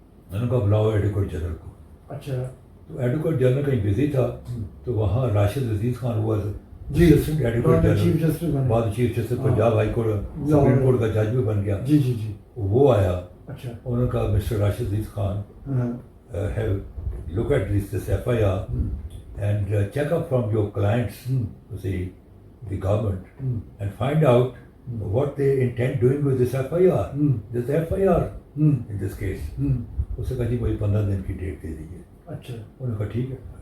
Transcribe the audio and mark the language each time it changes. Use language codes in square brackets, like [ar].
[ur] میں نے کہا بلاؤ ایڈوکیٹ جنرل کو. تو ایڈوکیٹ جنرل کہیں بزی تھا تو وہاں راشد عزیز خان ہوا تھا ایڈوکیٹ جنرل, بعد chief justice Punjab high court supreme court کا جج بھی بن گیا. وہ آیا, انہوں نے کہا [en] Mister Rashid Aziz Khan have look at this FIR and check up from your clients, the government, and find out what they intend doing with this FIR. This FIR in this case. [ur] اس نے کہا جی مجھے 15 دن کی ڈیٹ دے دیجیے. انہوں نے کہا ٹھیک ہے.